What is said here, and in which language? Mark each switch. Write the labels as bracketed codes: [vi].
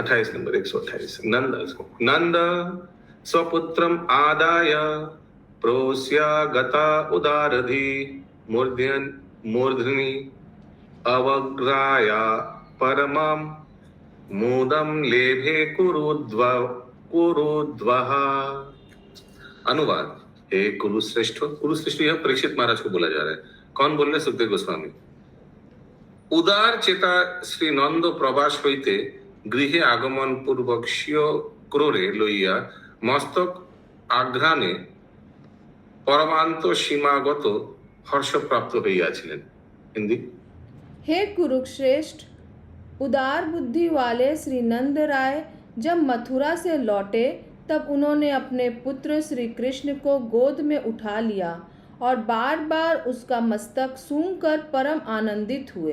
[hi] 28 number 128। [sa] नंद स्वपुत्रम आदाय प्रोस्या गता उदारधि मूर्धनि अवग्राया परमं मोदम लेभे कुरुद्वः। [hi] अनुवाद। हे कुरुश्रेष्ठ, कुरुश्रेष्ठ यह परीक्षित महाराज को बोला जा रहा है। कौन बोल रहे? सुखदेव गोस्वामी। [bn] उदार चेता श्री नंद प्रवास হইতে গৃহে আগমন পূর্বক স্বীয় ক্রোড়ে লইয়া মস্তক আঘ্রাণে পরমান্ত সীমাগত হর্ষ প্রাপ্ত হইয়াছিলেন। [hi] हिंदी। हे कुरुश्रेष्ठ, उदार बुद्धि वाले श्री नंद राय जब मथुरा से लौटे तब उन्होंने अपने पुत्र श्री कृष्ण को गोद में उठा लिया और बार बार उसका मस्तक सूंघकर परम आनंदित हुए।